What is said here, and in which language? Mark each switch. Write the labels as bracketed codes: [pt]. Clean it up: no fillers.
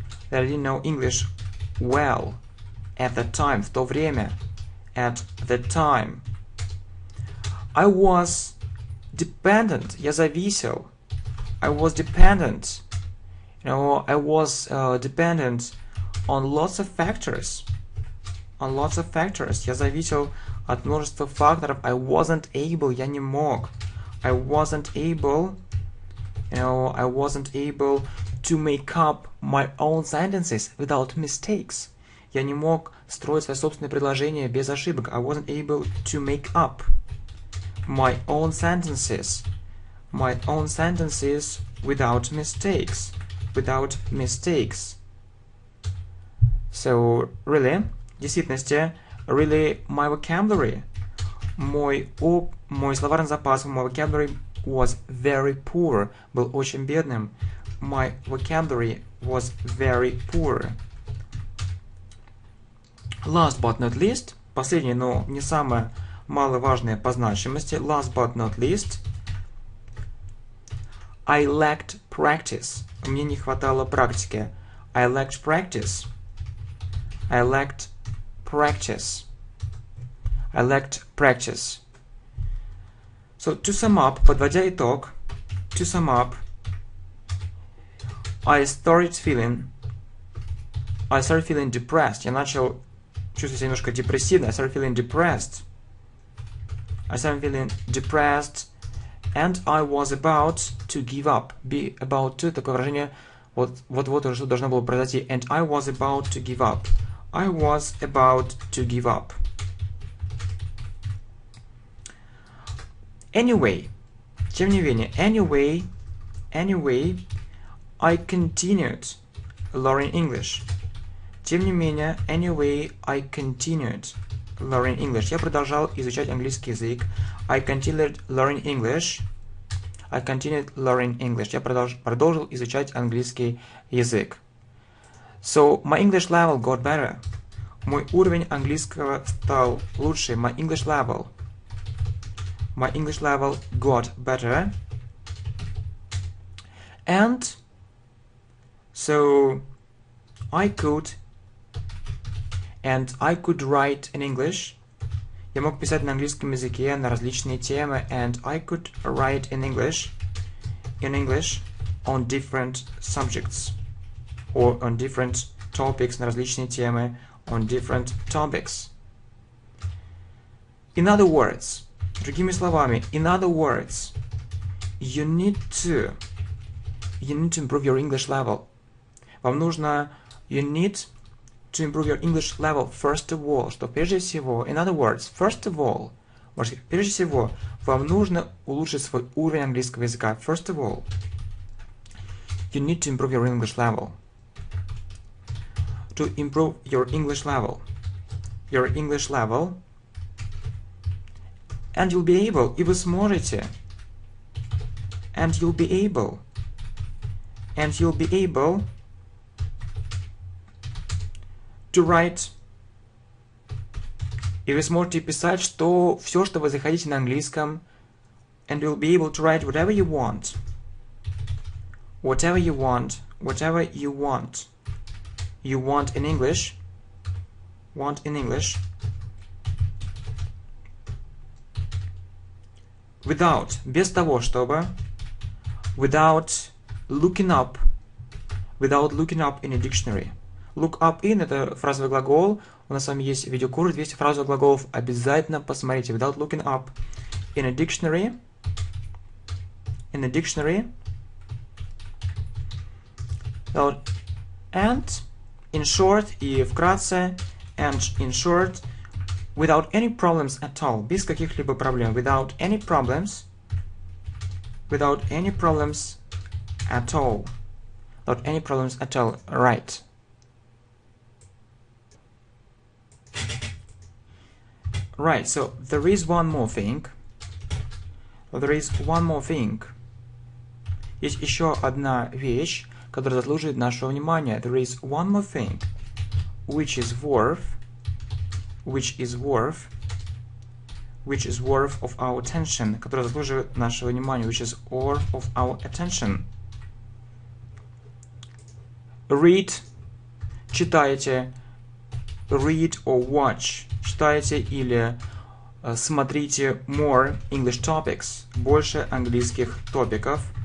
[en] That I didn't know English well at that time. [ru] В то время. [en] At that time. I was dependent. [ru] Я зависел. [en] I was dependent. You know, I was dependent on lots of factors. On lots of factors. [ru] Я зависел от множества факторов. [en] I wasn't able. [ru] Я не мог. [en] I wasn't able. You know, I wasn't able to make up my own sentences without mistakes. [ru] Я не мог строить свои собственные предложения без ошибок. [en] I wasn't able to make up my own sentences. My own sentences without mistakes. Without mistakes. So, really, [ru] в действительности, [en] really, my vocabulary, [ru] мой словарный запас, [en] my vocabulary was very poor, [ru] был очень бедным. [en] My vocabulary was very poor. Last but not least, [ru] последнее, но не самое маловажное по значимости, [en] last but not least, I lacked practice. [ru] Мне не хватало практики. [en] I lacked practice. I lacked practice. I lacked practice. So, to sum up, [ru] подводя итог, [en] to sum up, I started feeling depressed. [ru] Я начал чувствовать себя немножко депрессивно. [en] I started feeling depressed. I started feeling depressed, and I was about to give up. Be about to, [ru] такое выражение, вот-вот уже должно было произойти. [en] And I was about to give up. I was about to give up. Anyway, [ru] тем не менее, [en] anyway, I continued learning English. [ru] Тем не менее, [en] anyway, I continued learning English. [ru] Я продолжал изучать английский язык. [en] I continued learning English. I continued learning English. [ru] Я продолжил изучать английский язык. [en] So, my English level got better. [ru] Мой уровень английского стал лучше. [en] My English level got better. And so I could write in English. [ru] Я мог писать на английском языке на различные темы. [en] And I could write in English on different subjects. Or on different topics, [ru] на различные темы, [en] on different topics. In other words, [ru] другими словами, [en] in other words, you need to improve your English level. [ru] Вам нужно, [en] you need to improve your English level first of all, [ru] что прежде всего, [en] in other words, first of all, [ru] Прежде всего, вам нужно улучшить свой уровень английского языка. [en] First of all, you need to improve your English level. To improve your English level. Your English level. And you'll be able, [ru] и вы сможете. [en] And you'll be able. And you'll be able to write. [ru] И вы сможете писать все, что вы захотите на английском. [en] And you'll be able to write whatever you want. Whatever you want. Whatever you want. You want in English. Want in English. Without. [ru] Без того, чтобы. [en] Without looking up. Without looking up in a dictionary. Look up in — [ru] это фразовый глагол. У нас с вами есть видеокурс 200 фразовых глаголов. Обязательно посмотрите. [en] Without looking up in a dictionary. In a dictionary. And in short, [ru] и вкратце, [en] and in short, without any problems at all. [ru] Без каких-либо проблем. [en] Without any problems. Without any problems at all. Without any problems at all. Right. Right, so there is one more thing. There is one more thing. [ru] Есть еще одна вещь, которая заслуживает нашего внимания. [en] There is one more thing, which is worth of our attention, [ru] которая заслуживает нашего внимания, [en] which is worth of our attention. Read, [ru] читайте, [en] read or watch, [ru] читайте или смотрите [en] more English topics, [ru] больше английских топиков.